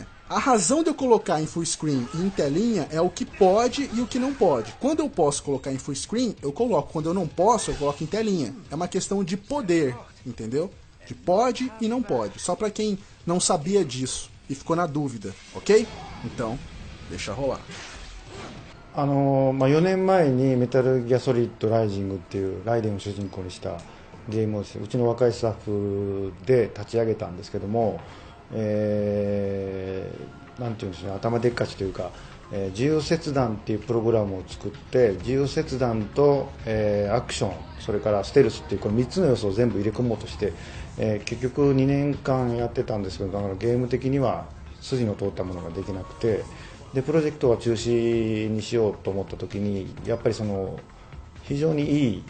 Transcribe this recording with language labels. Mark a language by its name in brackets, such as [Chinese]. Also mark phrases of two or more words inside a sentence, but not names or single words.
[Portuguese] A razão de eu colocar em [English] full screen [Portuguese] e em telinha é o que pode e o que não pode. Quando eu posso colocar em [English] full screen, [Portuguese] eu coloco. Quando eu não posso, eu coloco em telinha. É uma questão de poder, entendeu? De pode e não pode. Só para quem não sabia disso e ficou na dúvida, ok? Então, deixa rolar. [Japanese] 4 年前にメタルギアソリッドライジングっていうライデンを主人公にしたゲームをですね、うちの若いスタッフで立ち上げたんですけども、なんていうんですね、頭でっかちというか、自由切断っていうプログラムを作って、自由切断と、アクション、それからステルスっていうこの3つの要素を全部入れ込もうとして、結局2年間やってたんですけど、だからゲーム的には筋の通ったものができなくて、でプロジェクトは中止にしようと思った時にやっぱりその非常にいい、